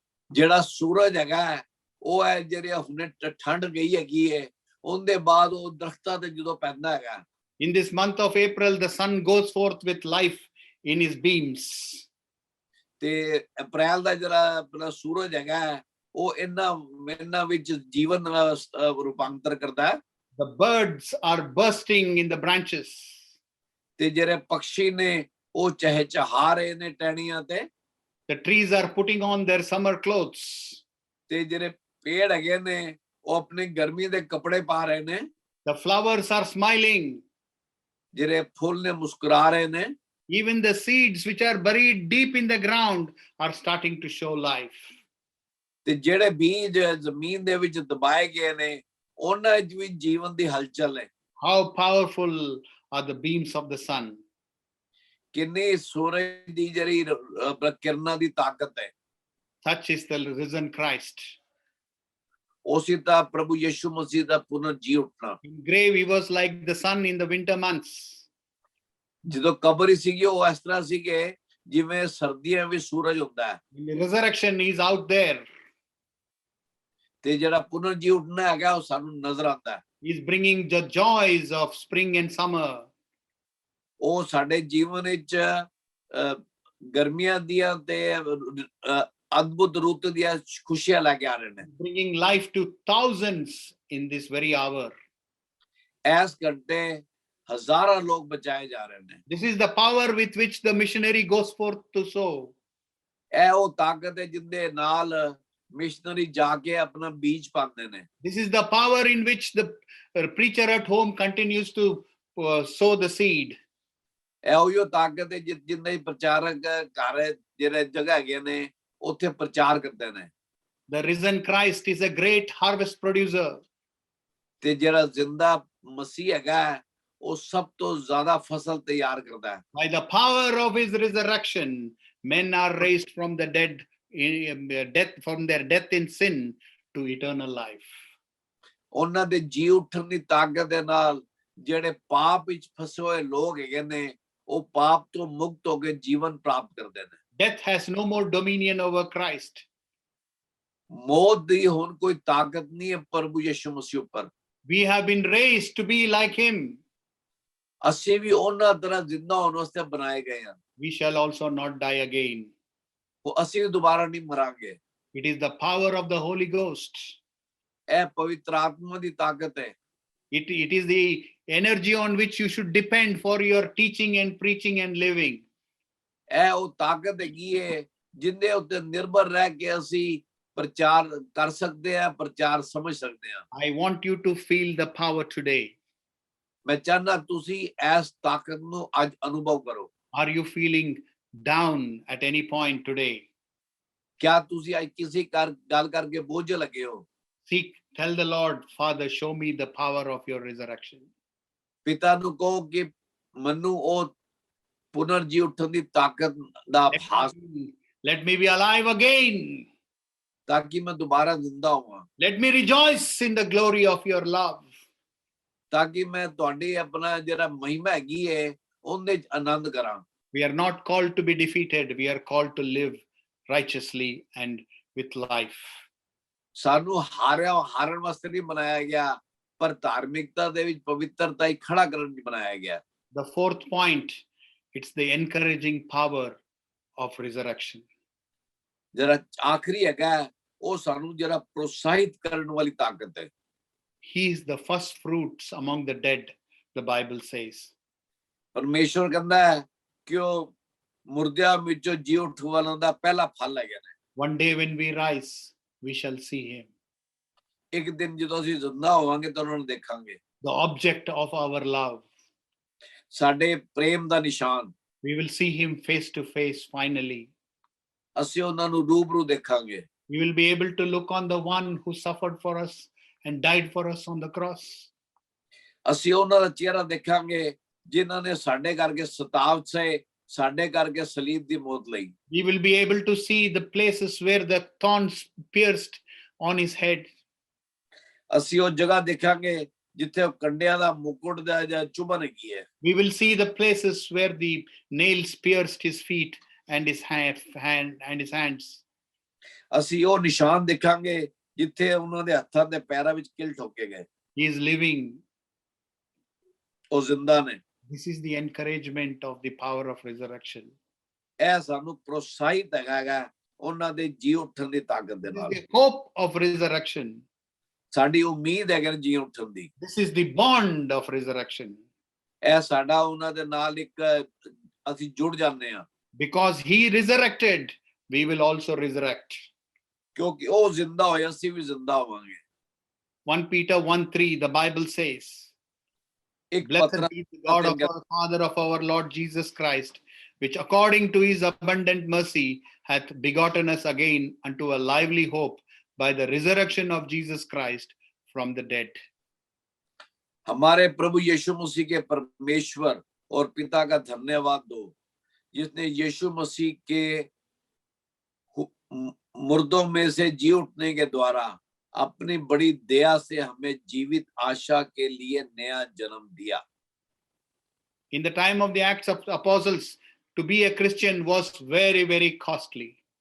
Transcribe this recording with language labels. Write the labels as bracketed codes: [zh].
[pa] ਜਿਹੜਾ ਸੂਰਜ ਹੈਗਾ ਉਹ ਹੈ ਜਿਹੜਾ ਹੁਣੇ ਠੰਡ ਗਈ ਹੈਗੀ ਹੈ ਉਹਦੇ ਬਾਅਦ ਉਹ ਦਰਖਤਾਂ ਤੇ ਜਦੋਂ ਪੈਂਦਾ ਹੈਗਾ। [en] In this month of April, the sun goes forth with life in his beams. [pa] ਤੇ ਅਪ੍ਰੈਲ ਦਾ ਜਿਹੜਾ ਆਪਣਾ ਸੂਰਜ ਹੈਗਾ ਉਹ ਇਹਨਾਂ ਵਿੱਚ ਜੀਵਨ ਰੂਪਾਂਤਰ ਕਰਦਾ ਹੈ। [en] The birds are bursting in the branches. [pa] ਤੇ ਜਿਹੜੇ ਪੰਛੀ ਨੇ ਉਹ ਚਹਿਚਹਾ ਰਹੇ ਨੇ ਟਹਿਣੀਆਂ ਤੇ। [en] The trees are putting on their summer clothes. [pa] ਤੇ ਜਿਹੜੇ ਪੇੜ ਹੈਗੇ ਨੇ ਉਹ ਆਪਣੇ ਗਰਮੀ ਦੇ ਕੱਪੜੇ ਪਾ ਰਹੇ ਨੇ। [en] The flowers are smiling. [pa] ਜਿਹੜੇ ਫੁੱਲ ਨੇ ਮੁਸਕਰਾ ਰਹੇ ਨੇ। [en] Even the seeds which are buried deep in the ground are starting to show life. [pa] ਤੇ ਜਿਹੜੇ ਬੀਜ ਜ਼ਮੀਨ ਦੇ ਵਿੱਚ ਦਬਾਏ ਗਏ ਨੇ ਉਹਨਾਂ ਵਿੱਚ ਵੀ ਜੀਵਨ ਦੀ ਹਲਚਲ ਹੈ। [en] How powerful are the beams of the sun. [pa] ਕਿੰਨੀ ਸੂਰਜ ਦੀ ਜਿਹੜੀ ਕਿਰਨਾਂ ਦੀ ਤਾਕਤ ਹੈ। [en] Such is the risen Christ. [pa] ਉਸੇ ਤਾਂ ਪ੍ਰਭੂ ਯਿਸੂ ਮਸੀਹ ਦਾ ਪੁਨਰ ਜੀ ਉੱਠਣਾ। [en] In grave he was like the sun in the winter months. [pa] ਜਦੋਂ ਕਬਰ ਸੀਗੀ ਉਹ ਇਸ ਤਰ੍ਹਾਂ ਸੀ ਕਿ ਜਿਵੇਂ ਸਰਦੀਆਂ ਵਿੱਚ ਸੂਰਜ ਹੁੰਦਾ ਹੈ। [en] In the resurrection he is out there. [pa] ਤੇ ਜਿਹੜਾ ਪੁਨਰ ਜੀ ਉੱਠਣਾ ਹੈਗਾ ਉਹ ਸਾਨੂੰ ਨਜ਼ਰ ਆਉਂਦਾ ਹੈ। [en] He is bringing the joys of spring and summer. [pa] ਉਹ ਸਾਡੇ ਜੀਵਨ ਵਿੱਚ ਗਰਮੀਆਂ ਦੀਆਂ ਤੇ ਅਦਭੁਤ ਰੁੱਤ ਦੀਆਂ ਖੁਸ਼ੀਆਂ ਲੈ ਕੇ ਆ ਰਹੇ ਨੇ। [en] Bringing life to thousands in this very hour. [pa] ਇਸ ਘੰਟੇ ਹਜ਼ਾਰਾਂ ਲੋਕ ਬਚਾਏ ਜਾ ਰਹੇ ਨੇ। [en] This is the power with which the missionary goes forth to sow. [pa] ਇਹ ਉਹ ਤਾਕਤ ਹੈ ਜਿੰਦੇ ਨਾਲ ਮਿਸ਼ਨਰੀ ਜਾ ਕੇ ਆਪਣਾ ਬੀਜ ਪਾਉਂਦੇ ਨੇ। [en] This is the power in which the preacher at home continues to sow the seed. [pa] ਇਹ ਉਹੀ ਤਾਕਤ ਹੈ ਜਿੰਦੇ ਪ੍ਰਚਾਰਕ ਘਰ ਜਿਹੜੇ ਜਗ੍ਹਾ ਹੈਗੇ ਨੇ ਉੱਥੇ ਪ੍ਰਚਾਰ ਕਰਦੇ ਨੇ। [en] The risen Christ is a great harvest producer. [pa] ਤੇ ਜਿਹੜਾ ਜ਼ਿੰਦਾ ਮਸੀਹ ਹੈਗਾ ਉਹ ਸਭ ਤੋਂ ਜ਼ਿਆਦਾ ਫਸਲ ਤਿਆਰ ਕਰਦਾ ਹੈ। [en] By the power of his resurrection, men are raised from the dead, from their death in sin to eternal life. [pa] ਉਹਨਾਂ ਦੇ ਜੀ ਉੱਠਣ ਦੀ ਤਾਕਤ ਦੇ ਨਾਲ ਜਿਹੜੇ ਪਾਪ ਵਿੱਚ ਫਸੇ ਹੋਏ ਲੋਕ ਹੈਗੇ ਨੇ ਉਹ ਪਾਪ ਤੋਂ ਮੁਕਤ ਹੋ ਕੇ ਜੀਵਨ ਪ੍ਰਾਪਤ ਕਰਦੇ ਨੇ। [en] Death has no more dominion over Christ. [pa] ਮੌਤ ਦੀ ਹੁਣ ਕੋਈ ਤਾਕਤ ਨਹੀਂ ਹੈ ਪ੍ਰਭੂ ਯਿਸੂ ਮਸੀਹ ਉੱਪਰ। [en] We have been raised to be like him. [pa] ਅਸੀਂ ਵੀ ਉਹਨਾਂ ਤਰ੍ਹਾਂ ਜ਼ਿੰਦਾ ਹੋਣ ਵਾਸਤੇ ਬਣਾਏ ਗਏ ਹਾਂ। [en] We shall also not die again. [pa] ਉਹ ਅਸੀਂ ਵੀ ਦੁਬਾਰਾ ਨਹੀਂ ਮਰਾਂਗੇ। [en] It is the power of the Holy Ghost. [pa] ਇਹ ਪਵਿੱਤਰ ਆਤਮਾ ਦੀ ਤਾਕਤ ਹੈ। [en] It is the energy on which you should depend for your teaching and preaching and living. [pa] ਇਹ ਉਹ ਤਾਕਤ ਹੈਗੀ ਹੈ ਜਿੰਦੇ ਉੱਤੇ ਨਿਰਭਰ ਰਹਿ ਕੇ ਅਸੀਂ ਪ੍ਰਚਾਰ ਕਰ ਸਕਦੇ ਹਾਂ, ਪ੍ਰਚਾਰ ਸਮਝ ਸਕਦੇ ਹਾਂ। [en] I want you to feel the power today. [pa] ਮੈਂ ਚਾਹੁੰਦਾ ਤੁਸੀਂ ਇਸ ਤਾਕਤ ਨੂੰ ਅੱਜ ਅਨੁਭਵ ਕਰੋ। [en] Are you feeling down at any point today? [pa] ਕਿਆ ਤੁਸੀਂ ਅੱਜ ਕਿਸੇ ਗੱਲ ਕਰਕੇ ਬੋਝ ਲੱਗੇ ਹੋ? [en] Seek, tell the Lord, Father, show me the power of your resurrection. [pa] ਪਿਤਾ ਨੂੰ ਕਹੋ ਕਿ ਮੈਨੂੰ ਉਹ ਪੁਨਰ ਜੀ ਉੱਠਣ ਦੀ ਤਾਕਤ ਦਾ ਆਭਾਸ, [en] Let me be alive again. [pa] ਤਾਂ ਕਿ ਮੈਂ ਦੁਬਾਰਾ ਜ਼ਿੰਦਾ ਹੋਵਾਂ। [en] Let me rejoice in the glory of your love. [pa] ਤਾਂ ਕਿ ਮੈਂ ਤੁਹਾਡੀ ਆਪਣਾ ਜਿਹੜਾ ਮਹਿਮਾ ਹੈਗੀ ਹੈ ਉਹਦੇ ਚ ਆਨੰਦ ਕਰਾਂ। [en] We are not called to be defeated. We are called to live righteously and with life. [pa] ਸਾਨੂੰ ਹਾਰਨ ਵਾਸਤੇ ਨਹੀਂ ਬਣਾਇਆ ਗਿਆ, ਪਰ ਧਾਰਮਿਕਤਾ ਦੇ ਵਿੱਚ ਪਵਿੱਤਰਤਾ ਹੀ ਖੜਾ ਕਰਨ ਲਈ ਬਣਾਇਆ ਗਿਆ। [en] The fourth point, it's the encouraging power of resurrection. [pa] ਜਿਹੜਾ ਆਖਰੀ ਹੈਗਾ ਉਹ ਸਾਨੂੰ ਜਿਹੜਾ ਪ੍ਰੋਤਸਾਹਿਤ ਕਰਨ ਵਾਲੀ ਤਾਕਤ ਹੈ। [en] He is the first fruits among the dead, the Bible says. [pa] ਪਰਮੇਸ਼ਵਰ ਕਹਿੰਦਾ ਹੈ ਕਿ ਉਹ ਮੁਰਦਿਆਂ ਵਿੱਚੋਂ ਜੀ ਉੱਠਣ ਵਾਲਿਆਂ ਦਾ ਪਹਿਲਾ ਫਲ ਹੈਗਾ ਨੇ। [en] One day when we rise, we shall see him. [pa] ਇੱਕ ਦਿਨ ਜਦੋਂ ਅਸੀਂ ਜ਼ਿੰਦਾ ਹੋਵਾਂਗੇ ਤਾਂ ਉਹਨਾਂ ਨੂੰ ਦੇਖਾਂਗੇ। [en] The object of our love. [pa] ਸਾਡੇ ਪ੍ਰੇਮ ਦਾ ਨਿਸ਼ਾਨ। [en] We will see him face to face finally. [pa] ਅਸੀਂ ਉਹਨਾਂ ਨੂੰ ਰੂਬਰੂ ਦੇਖਾਂਗੇ। [en] We will be able to look on the one who suffered for us and died for us on the cross. [pa] ਅਸੀਂ ਉਹਨਾਂ ਦਾ ਚਿਹਰਾ ਦੇਖਾਂਗੇ ਜਿਨ੍ਹਾਂ ਨੇ ਸਾਡੇ ਕਰਕੇ ਸਤਾਵ ਸਹੇ, ਸਾਡੇ ਕਰਕੇ ਸਲੀਬ ਦੀ ਮੌਤ ਲਈ। [en] We will be able to see the places where the thorns pierced on his head. [pa] ਅਸੀਂ ਉਹ ਜਗ੍ਹਾ ਦੇਖਾਂਗੇ ਜਿੱਥੇ ਕੰਡਿਆਂ ਦਾ ਮੁਕੁਟ ਦਾ ਜਾਂ ਚੁਭਨ ਹੈਗੀ ਹੈ। [en] We will see the places where the nails pierced his feet and his hands. [pa] ਅਸੀਂ ਉਹ ਨਿਸ਼ਾਨ ਦੇਖਾਂਗੇ ਜਿੱਥੇ ਉਹਨਾਂ ਦੇ ਹੱਥਾਂ ਤੇ ਪੈਰਾਂ ਵਿੱਚ ਕਿਲ ਠੋਕੇ ਗਏ। [en] He is living. [pa] ਉਹ ਜ਼ਿੰਦਾ ਨੇ। [en] This is the encouragement of the power of resurrection. [pa] ਇਹ ਸਾਨੂੰ ਪ੍ਰੋਤਸਾਹਿਤ ਹੈਗਾ ਉਹਨਾਂ ਦੇ ਜੀ ਉੱਠਣ ਦੀ ਤਾਕਤ ਦੇ ਨਾਲ। [en] The hope of resurrection. [pa] ਸਾਡੀ ਉਮੀਦ ਹੈ ਜੀ ਉੱਠਣ ਦੀ। [en] This is the bond of resurrection. [pa] ਇਹ ਸਾਡਾ ਉਹਨਾਂ ਦੇ ਨਾਲ ਇੱਕ ਅਸੀਂ ਜੁੜ ਜਾਂਦੇ ਹਾਂ। [en] Because he resurrected, we will also resurrect. [pa] ਕਿਉਂਕਿ ਉਹ ਜ਼ਿੰਦਾ ਹੋਇਆ, ਅਸੀਂ ਵੀ ਜ਼ਿੰਦਾ ਹੋਵਾਂਗੇ। [en] 1 Peter 1:3, the Bible says, Blessed be the God of our Father of our Lord Jesus Christ, which according to his abundant mercy hath begotten us again unto a lively hope by the resurrection of Jesus Christ from the dead. [hi] हमारे प्रभु यीशु मसीह के परमेश्वर और पिता का धन्यवाद दो, जिसने यीशु मसीह के मुर्दों में से जी उठने के द्वारा अपनी बड़ी दया से हमें जीवित आशा के लिए नया जन्म दिया। [en] In the time of the Acts of Apostles, to be a Christian was very, very costly.